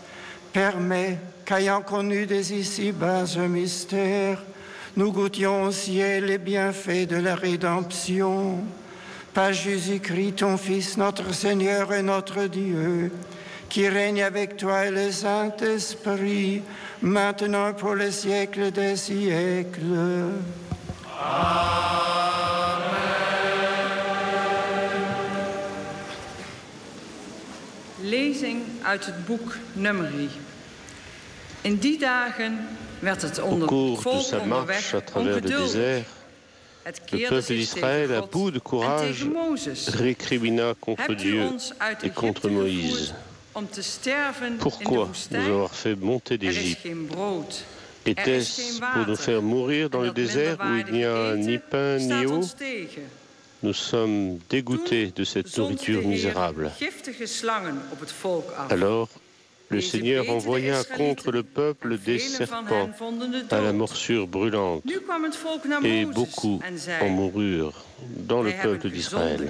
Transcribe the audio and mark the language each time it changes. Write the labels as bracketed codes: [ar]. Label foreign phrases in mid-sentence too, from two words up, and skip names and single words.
[fr] Permets qu'ayant connu dès ici-bas ce mystère, nous goûtions au ciel les bienfaits de la rédemption. Par Jésus-Christ, ton Fils, notre Seigneur et notre Dieu, qui règne avec toi et le Saint-Esprit, maintenant pour les siècles des siècles. Amen. [nl] Lezing uit het boek Numeri. In die dagen werd het onder het volk onderweg ongeduldig. Het keerde zich tegen God en tegen Mozes. Hebt u ons uit Egypte gevoerd om te sterven in de woestijn? Er is geen brood. [fr] Était-ce pour nous faire mourir dans le désert où il n'y a ni pain ni eau? Nous sommes dégoûtés de cette nourriture misérable. Alors, le Seigneur envoya contre le peuple des serpents à la morsure brûlante, et beaucoup en moururent dans le peuple d'Israël.